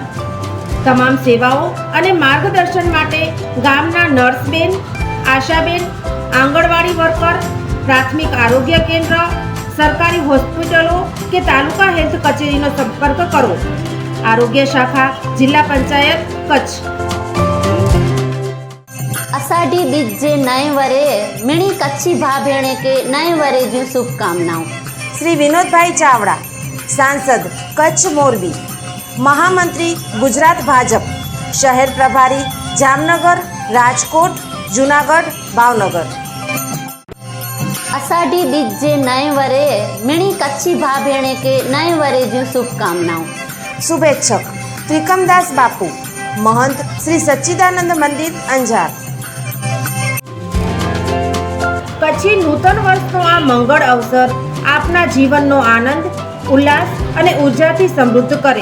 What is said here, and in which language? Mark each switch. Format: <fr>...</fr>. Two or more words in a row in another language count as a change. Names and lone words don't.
<gu>તમામ સેવાઓ અને માર્ગદર્શન માટે ગામના નર્સબેન, આશાબેન, આંગણવાડી વર્કર, પ્રાથમિક આરોગ્ય કેન્દ્ર, સરકારી હોસ્પિટલો કે તાલુકા હેલ્થ કચેરીનો સંપર્ક કરો। આરોગ્ય શાખા, જિલ્લા પંચાયત, કચ્છ।</gu> <kfr>अषाढ़ी बीज जे नए वरे मिणी कच्छी भा भेणे के नए वरे जूं शुभकामनाओं। श्री विनोद भाई चावड़ा, सांसद कच्छ मोरबी, महामंत्री गुजरात भाजप, शहर प्रभारी जामनगर, राजकोट, जूनागढ़, भावनगर। अषाढ़ी बीज जे नए वरे मिणी कच्छी भा भेणे के नए वरे जूं शुभकामनाओं।</kfr> <gu>શુભેચ્છક ત્રિકમદાસ બાપુ, મહંત શ્રી સચ્ચિદાનંદ મંદિર, અંજાર। કચ્છી નૂતન વર્ષનો આ મંગળ અવસર આપના જીવનનો આનંદ, ઉલ્લાસ અને ઉર્જાથી સમૃદ્ધ કરે।</gu>